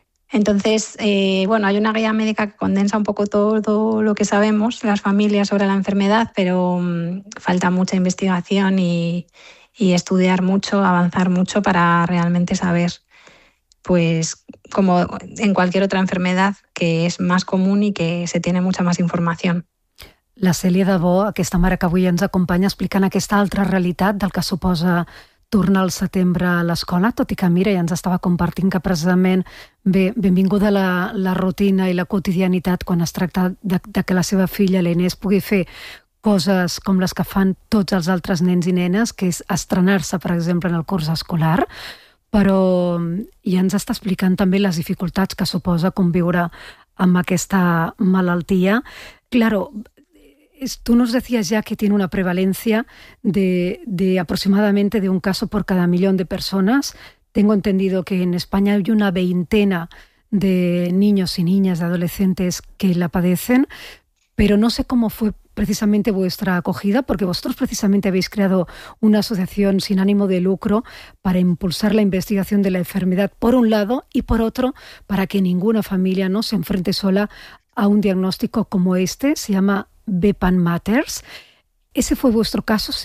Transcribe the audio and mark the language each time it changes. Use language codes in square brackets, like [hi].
[es] Entonces, bueno, hay una guía médica que condensa un poco todo lo que sabemos, las familias sobre la enfermedad, pero falta mucha investigación y estudiar mucho, avanzar mucho para realmente saber, pues como en cualquier otra enfermedad, que es más común y que se tiene mucha más información. [ca] La Cèlia Dabó, aquesta mare que avui ens acompanya, explicant aquesta altra realitat del que suposa tornar al setembre a l'escola, tot i que mira, ja ens estava compartint que precisament benvinguda la rutina i la quotidianitat quan es tracta de que la seva filla, l'Inés, pugui fer coses com les que fan tots els altres nens i nenes, que és estrenar-se, per exemple, en el curs escolar, però ja ens està explicant també les dificultats que suposa conviure amb aquesta malaltia. [es] Claro, tu nos decías ja que tiene una prevalencia de aproximadamente de un caso por cada millón de personas. Tengo entendido que en España hay una veintena de niños y niñas, de adolescentes que la padecen, pero no sé cómo fue precisamente vuestra acogida, porque vosotros precisamente habéis creado una asociación sin ánimo de lucro para impulsar la investigación de la enfermedad, por un lado, y por otro, para que ninguna familia no se enfrente sola a un diagnóstico como este. Se llama BEPAN Matters. ¿Ese fue vuestro caso?